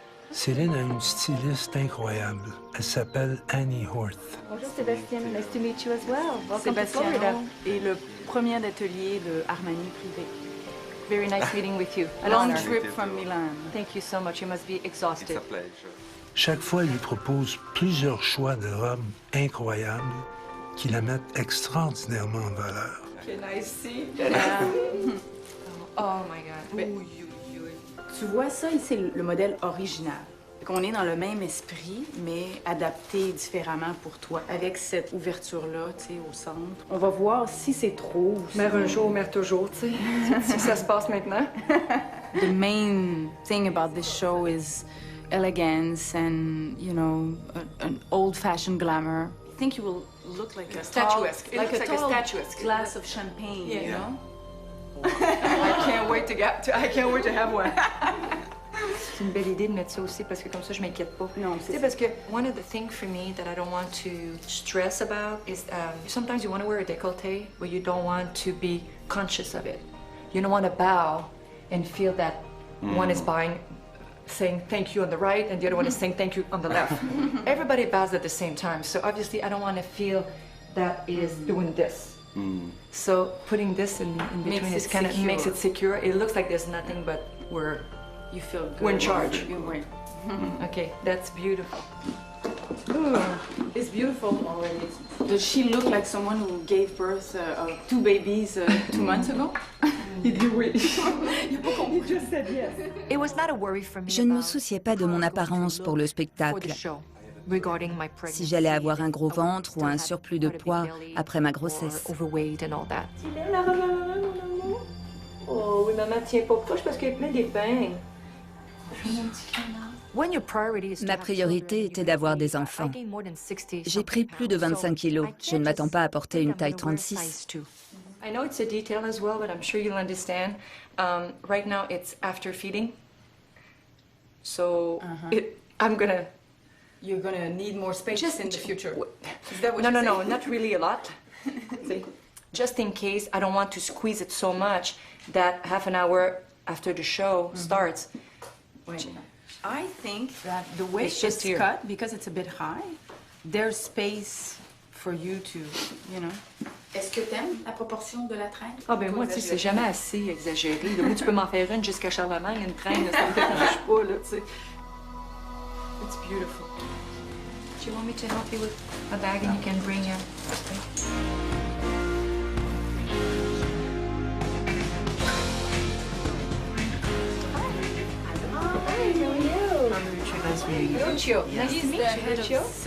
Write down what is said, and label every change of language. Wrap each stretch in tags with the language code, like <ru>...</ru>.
<fr>Céline a une styliste incroyable. Elle s'appelle Annie Horth. Bonjour</fr> <en>Sébastien, nice to meet you as well.</en> <fr>Sébastien est le premier atelier de Armani privé.</fr> <en>Very nice meeting with you. A long trip from Milan. Thank you so much. You must be exhausted. It's a pleasure.</en> <fr>Chaque fois, elle lui propose plusieurs choix de robes incroyables qui la mettent extraordinairement en valeur.</fr> <en>Can I see? Oh my God.</en> <fr>Mais, tu vois ça, c'est le modèle original. On est dans le même esprit, mais adapté différemment pour toi, avec cette ouverture-là, tu sais, au centre. On va voir si c'est trop. Mère un jour, mère toujours, tu sais. Si ça se passe maintenant.</fr> <en>The main thing about this show is elegance and, you know, an old-fashioned glamour. I think you will look like a statuesque. Tall, like a statuesque glass of champagne, you know? I can't wait to have one.</en> <fr>C'est une belle idée de mettre ça aussi parce que comme ça je m'inquiète pas. Non, c'est parce que</fr> <en>one of the things for me that I don't want to stress about is sometimes you want to wear a décolleté but you don't want to be conscious of it. You don't want to bow and feel that one is saying thank you on the right and the other one is saying thank you on the left. Everybody bows at the same time, so obviously I don't want to feel that it is doing this. So putting this in between is kind of makes it secure. It looks like there's nothing, but you feel good. We're in charge. Right. Okay, that's beautiful. Ooh, it's beautiful already. Does she look like someone who gave birth of 2 babies 2 months ago?</en> <fr>Il dit oui. Je ne me souciais pas de mon apparence pour le spectacle. Si j'allais avoir un gros ventre ou un surplus de poids après ma grossesse. Oh oui, maman tient pas proche parce qu'elle est pleine d'épingles. Je veux mon petit canard. Ma priorité était d'avoir des enfants. J'ai pris plus de 25 kilos. Je ne m'attends pas à porter une taille 36.</fr> <en>I know it's a detail as well, but I'm sure you'll understand. Right now, it's after feeding. So, you're gonna need more space in the future. Is that what you're saying? No, not really a lot. Just in case, I don't want to squeeze it so much that half an hour after the show starts. Wait. I think that the way it's cut, because it's a bit high, there's space for you to, you know.</en> <fr>Est-ce que t'aimes la proportion de la traîne? Ah ben moi, tu sais, c'est jamais assez exagéré. Là, moi, tu peux m'en faire une jusqu'à Charlemagne, une traîne, ça me dérange pas, là, tu sais.</fr> <en>It's beautiful. Do you want me to help you with a bag and you can bring your... Nice meeting you. Lucio. Nice to meet you, Lucio.</en>